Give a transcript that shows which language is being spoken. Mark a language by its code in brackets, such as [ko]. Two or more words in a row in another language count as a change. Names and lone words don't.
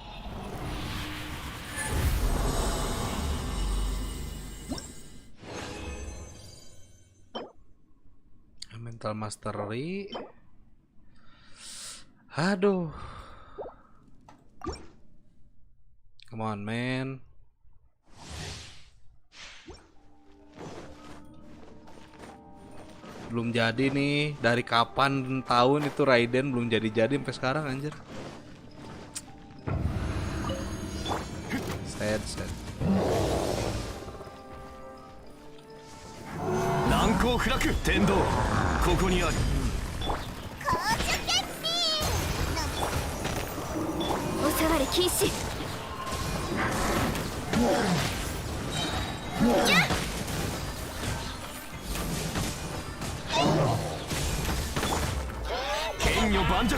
[en] Mental Mastery. [id] Aduh. [en] Come on, man. [id] Belum jadi nih. Dari kapan tahun itu Raiden belum jadi-jadi sampai sekarang anjir. [en] Sad. [ja] 難攻不落天道. ここにある。おさわり禁止。剣女盤石。